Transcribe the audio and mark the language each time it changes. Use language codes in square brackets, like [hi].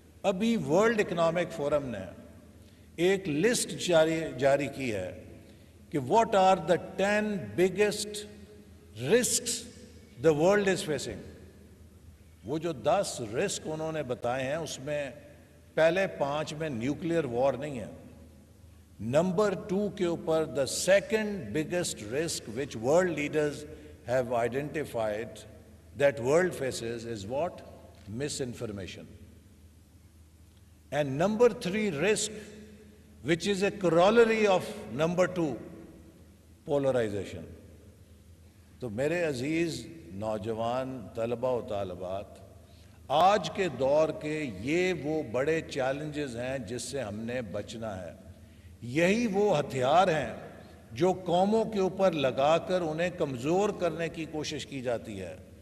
[ur] ابھی world economic forum نے ایک لسٹ جاری کی ہے کہ [en] What are the 10 biggest risks the world is facing. [ur] وہ جو 10 رسک انہوں نے بتائے ہیں اس میں پہلے 5 میں نیوکلیئر وار نہیں ہے. نمبر 2 کے اوپر [en] the second biggest risk which world leaders have identified that world faces is what? Misinformation. And number 3 risk, which is a corollary of number 2, polarization. [ur] تو میرے عزیز نوجوان طلبہ و طالبات, آج کے دور کے یہ وہ بڑے چیلنجز ہیں جس سے ہم نے بچنا ہے. یہی وہ ہتھیار ہیں جو قوموں کے اوپر لگا کر انہیں کمزور کرنے کی کوشش کی جاتی ہے.